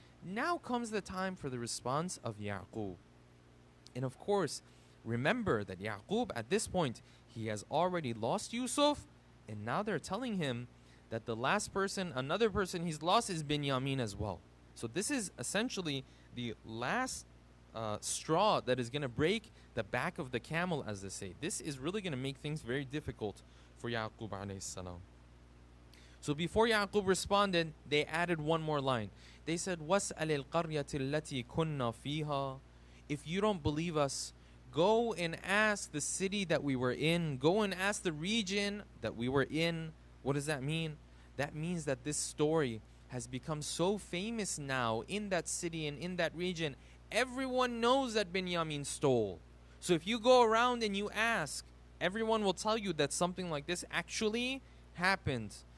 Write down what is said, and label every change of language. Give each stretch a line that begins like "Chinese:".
English: Now comes the time for the response of Yaqub. And of course, remember that Yaqub, at this point, he has already lost Yusuf, and now they're telling him that the last person, another person he's lost, is Binyamin as well. So this is essentially the last straw that is going to break the back of the camel, as they say. This is really going to make things very difficult for Yaqub alayhi salam. So before Yaqub responded, they added one more line. They said,
Arabic: وَاسْأَلِ الْقَرْيَةِ الَّتِي كُنَّا فِيهَا.
English: If you don't believe us, go and ask the city that we were in. Go and ask the region that we were in. What does that mean? That means that this story has become so famous now in that city and in that region. Everyone knows that Binyamin stole. So if you go around and you ask, everyone will tell you that something like this actually happened.